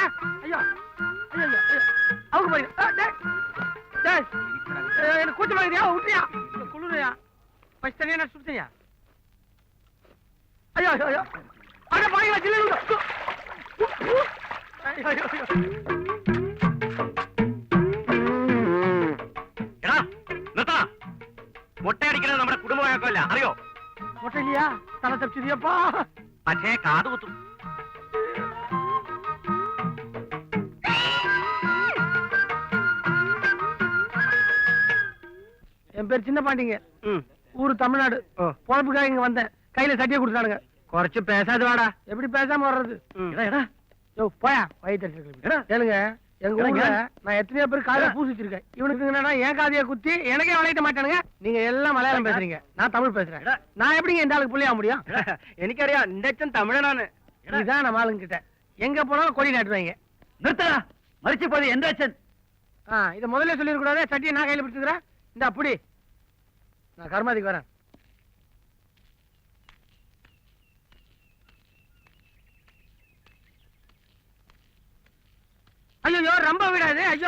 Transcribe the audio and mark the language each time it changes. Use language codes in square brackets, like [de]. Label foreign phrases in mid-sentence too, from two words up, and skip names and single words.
[ta] ஐயோ ஐயோ ஐயோ. அவங்க போறீங்க. டேய் டேய் என்ன கூச்சமா இருக்கியா? விட்டுறியா? குளிரையா? பச்சை தண்ணியா நான் சுடுறியா? ஐயோ ஐயோ. அட பாய்ங்களா சில்ல விடு. ஐயோ ஐயோ. [ml] എടാ നിർത്തടാ. മുട്ടയടിക്കുന്നത് നമ്മുടെ കുടുംബ വഴക്കമല്ല, അറിയോ? [ta] மொட்டை இல்லையா? தலை தப்பிச்சிருப்பா. [ml] പക്ഷേ കാത് കുത്തും. [ta] என் பேர் சின்ன பாண்டிங்க. ஊரு தமிழ்நாடு. பொழப்புக்காக இங்க வந்தேன். கையில சட்டியை கொடுத்தானுங்க. [ml] കുറച്ച് പേശാതെ വാടാ. [ta] எப்படி பேசாம வர்றது? [ml] എടാ [ta] யோ போயா வயிற்று. கேளுங்க எங்க ஊர்ல நான் எத்தனையோ பேர் காதைய பூசி வச்சிருக்கேன். இவனுக்கு என்னன்னா என் காதைய குத்தி எனக்கே வளையிட்ட மாட்டானுங்க. நீங்க எல்லாம் மலையாளம் பேசுறீங்க, நான் தமிழ் பேசுறேன். நான் எப்படிங்க இந்த ஆளுக்கு புள்ளியா முடியும்? [ml] എനിക്കറിയാം നിന്റെ അച്ഛൻ തമിഴനാണ്. [ta] இதுதான் நம்ம ஆளுங்க கிட்ட எங்க போனாலும் கொடி நாட்டுவாங்க. நிறுத்தடா, மறிச்சு போது எந்த அச்சன்? இத முதல்ல சொல்லிட கூடாது. சட்டியை நான் கையில பிடிச்சுக்கிறேன். இந்த அப்படி நான் கர்மாதிக்கு வரேன். ஐயோ ரொம்ப விடாது. ஐயோ